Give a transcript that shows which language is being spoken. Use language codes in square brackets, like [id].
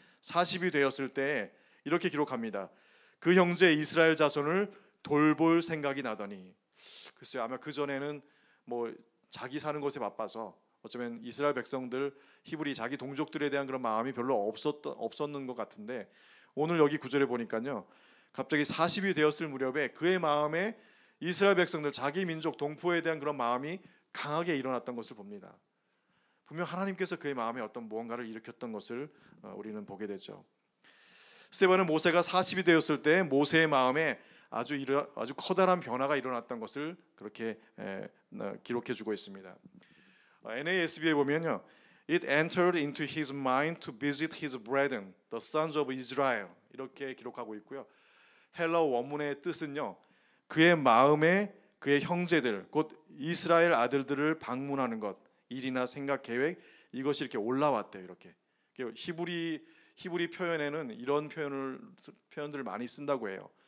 [ko] 40이 되었을 때 이렇게 기록합니다. 그 형제 이스라엘 자손을 돌볼 생각이 나더니 글쎄요 아마 그 전에는 뭐 자기 사는 곳에 바빠서 어쩌면 이스라엘 백성들 히브리 자기 동족들에 대한 그런 마음이 별로 없었는 것 같은데 오늘 여기 구절에 보니까요 갑자기 40이 되었을 무렵에 그의 마음에 이스라엘 백성들 자기 민족 동포에 대한 그런 마음이 강하게 일어났던 것을 봅니다. 분명 하나님께서 그의 마음에 어떤 무언가를 일으켰던 것을 우리는 보게 되죠. 스데반은 모세가 40이 되었을 때 모세의 마음에 아주 커다란 변화가 일어났던 것을 그렇게 기록해주고 있습니다. NASB에 보면요, [en] It entered into his mind to visit his brethren, the sons of Israel [ko] 이렇게 기록하고 있고요. 헬라어 원문의 뜻은요, 그의 마음에 그의 형제들, 곧 이스라엘 아들들을 방문하는 것, 일이나 생각, 계획 이것이 이렇게 올라왔대요. 이렇게 히브리 표현에는 이런 표현들을 많이 쓴다고 해요.